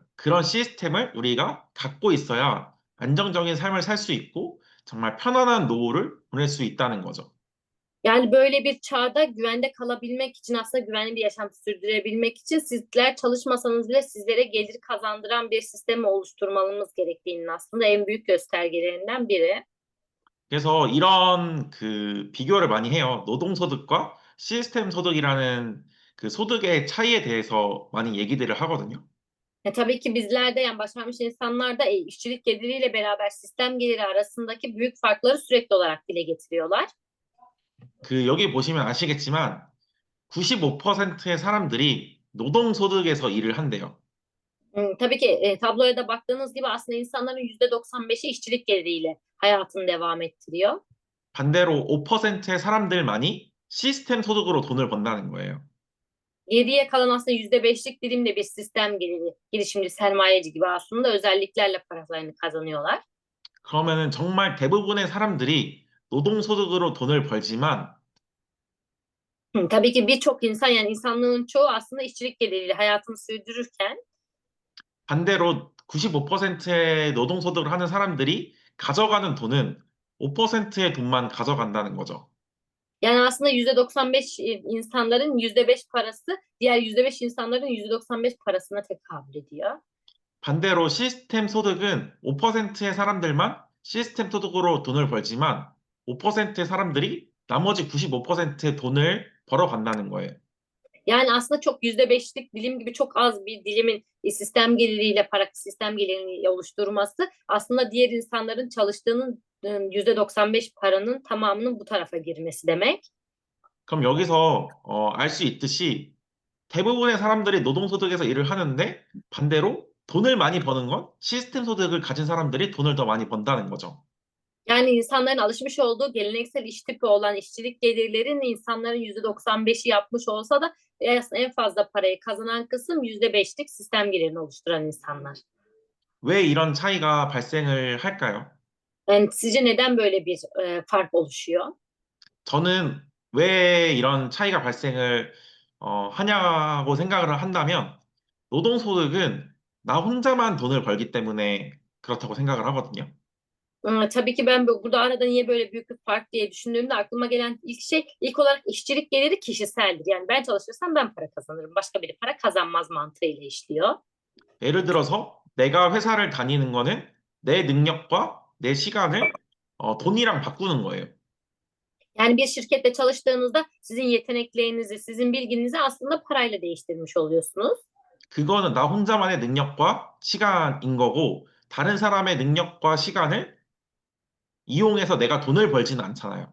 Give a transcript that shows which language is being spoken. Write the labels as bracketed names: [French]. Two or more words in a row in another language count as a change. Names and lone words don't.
[Korean] 그런 시스템을 우리가 갖고 있어야 안정적인 삶을 살 수 있고 정말 편안한 노후를 보낼 수 있다는 거죠. [Turkish] Yani böyle bir çağda güvende kalabilmek için aslında güvenli bir yaşam sürdürebilmek için sizler çalışmasanız bile sizlere gelir kazandıran bir sistemi oluşturmamız gerektiğinin aslında en büyük göstergelerinden biri. [Korean] 그래서 이런 그 비교를 많이 해요. 노동소득과 시스템 소득이라는 그 소득의 차이에 대해서 많이 얘기들을 하거든요. [Turkish] Tabii ki bizler de yani başarmış insanlar da işçilik geliriyle beraber sistem geliri arasındaki büyük farkları sürekli olarak dile getiriyorlar. [Korean] 그 여기 보시면 아시겠지만 95%의 사람들이 노동소득에서 일을 한대요. [Turkish] Tabii ki tabloya da baktığınız gibi aslında insanların %95'i işçilik geliriyle hayatını devam ettiriyor. [Korean] 반대로 5%의 사람들만이 시스템 소득으로 돈을 번다는 거예요. [Turkish] Geriye kalan aslında %5'lik dilimde bir sistem geliri, girişimci, sermayeci gibi aslında özelliklerle paralarını kazanıyorlar. [Korean] 그러면은 정말 대부분의 사람들이 노동소득으로 돈을 벌지만 [Turkish] Tabii ki birçok insan yani insanlığın çoğu aslında işçilik geliriyle hayatını sürdürürken [Korean] 반대로 95%의 노동소득을 하는 사람들이 가져가는 돈은 5%의 돈만 가져간다는 거죠. [Turkish] yani aslında %95 insanların %5 parası diğer %5 insanların %95 parasına tekabül ediyor. [Korean] 반대로 시스템 소득은 5%의 사람들만 시스템 소득으로 돈을 벌지만 5%의 사람들이 나머지 95%의 돈을 벌어간다는 거예요. [Turkish] Yani aslında çok %5'lik dilim gibi çok az bir dilimin sistem geliriyle sistem gelirini oluşturması aslında diğer insanların çalıştığının %95 paranın tamamının bu tarafa girmesi demek. [Korean] 그럼 여기서 알 수 있듯이 대부분의 사람들이 노동소득에서 일을 하는데 반대로 돈을 많이 버는 건 시스템 소득을 가진 사람들이 돈을 더 많이 번다는 거죠. [Turkish] Yani insanların alışmış olduğu geleneksel iş tipi olan işçilik gelirlerin insanların %95'i yapmış olsa da aslında en fazla parayı kazanan kısım %5'lik sistem gelirini oluşturan insanlar. [Korean] 왜 이런 차이가 발생을 할까요? [Turkish] Yani sizce neden böyle bir fark oluşuyor? [Korean] 저는 왜 이런 차이가 발생을 하냐고 생각을 한다면 노동소득은 나 혼자만 돈을 벌기 때문에 그렇다고 생각을 하거든요. [Turkish] Tabii ki ben burada arada niye böyle büyük bir fark diye düşündüğümde aklıma gelen ilk olarak işçilik geliri kişiseldir. Yani ben çalışırsam ben para kazanırım. Başka biri para kazanmaz mantığıyla işliyor. [Korean] 예를 들어서 내가 회사를 다니는 거는 내 능력과 내 시간을 돈이랑 바꾸는 거예요. [Turkish] Yani bir şirkette çalıştığınızda sizin yeteneklerinizi, sizin bilginizi aslında parayla değiştirmiş oluyorsunuz. [Korean] 그거는 나 혼자만의 능력과 시간인 거고 다른 사람의 능력과 시간을 이용해서 내가 돈을 벌지는 않잖아요.